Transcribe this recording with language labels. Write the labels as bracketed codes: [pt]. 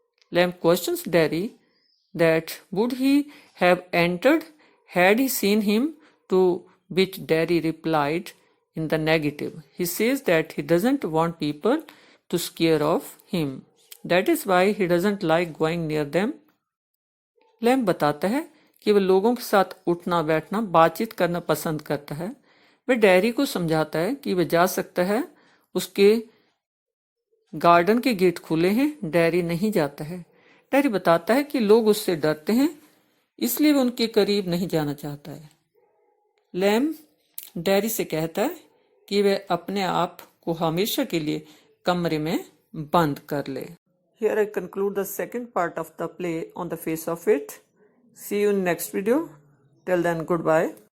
[en] Lamb questions Daddy that would he have entered had he seen him, to which Daddy replied in the negative. He says that he doesn't want people to scare of him. That is why he doesn't like going near them. [hi] Lamb बताता है कि वह लोगों के साथ उठना बैठना बातचीत करना पसंद करता है। वह डैरी को समझाता है कि वह जा सकता है, उसके गार्डन के गेट खुले हैं, डैरी नहीं जाता है। डैरी बताता है कि लोग उससे डरते हैं, इसलिए वह उनके करीब नहीं जाना चाहता है। लैम डैरी से कहता है कि वह अपने आप को हमेशा के लिए कमरे में बंद कर ले। [en] Here I conclude the second part of the play On the Face of It. See you in next video. Till then, goodbye.